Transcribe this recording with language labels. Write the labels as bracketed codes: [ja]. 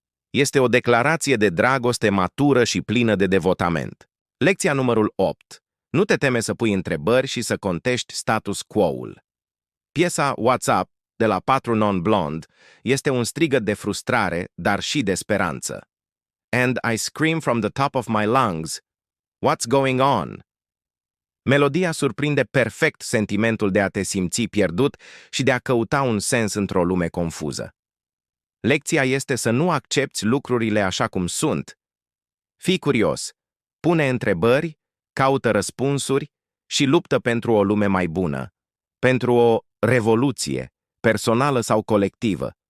[ro] Este o declarație de dragoste matură și plină de devotament. Lecția numărul 8. Nu te teme să pui întrebări și să contești status quo-ul. Piesa WhatsApp de la 4 Non Blonde este un strigăt de frustrare, dar și de speranță. [en] And I scream from the top of my lungs, what's going on? [ro] Melodia surprinde perfect sentimentul de a te simți pierdut și de a căuta un sens într-o lume confuză. Lecția este să nu accepți lucrurile așa cum sunt. Fii curios, pune întrebări, caută răspunsuri și luptă pentru o lume mai bună, pentru o revoluție, personală sau colectivă.